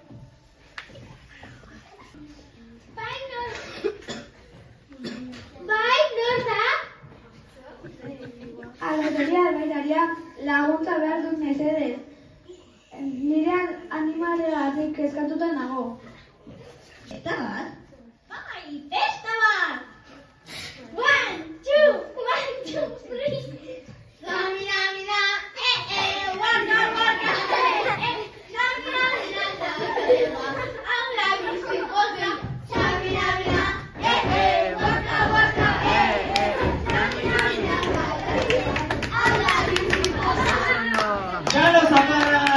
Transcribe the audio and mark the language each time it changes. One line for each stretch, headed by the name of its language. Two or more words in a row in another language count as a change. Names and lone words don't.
Basque: Bai, nor da? Albaitaria, laguntza behar dut mesedez. Nire animalegatik kezkatuta nago. Eta bat? Bai, festa bat! 1, 2, 3. Samina, mina, waka, waka, samina, mina, aula bizikote, samina, mina, waka, waka, samina, mina, aula bizikote. Txalo zaparra